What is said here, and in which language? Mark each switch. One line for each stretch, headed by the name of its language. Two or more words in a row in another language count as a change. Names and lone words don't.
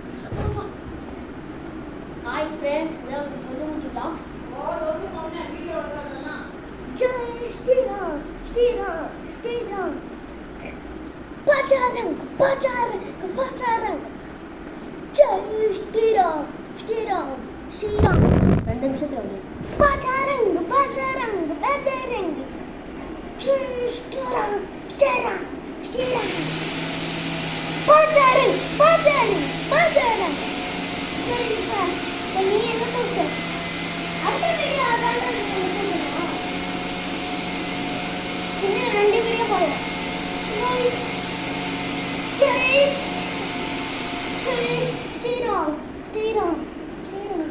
English: Hi friends, welcome to Tonu Vlogs.
Hindi: जय श्री राम, श्री राम, श्री राम. Bajrang, Bajrang, Bajrang. जय श्री राम, श्री राम, श्री राम.
Tamil: ரெண்டு நிமிஷத்துல வந்து Bajrang, Bajrang, Bajrang.
Hindi: जय श्री राम, श्री राम, श्री राम. Bajrang, Bajrang, Bajrang.
Tamil: சரி சார், நீ என்ன சொல்ற? அடுத்த வீடியோ அதான் இன்னும் 2 வீடியோ போடலாம்.
Hindi: जय श्रीराम, श्रीराम, श्रीराम.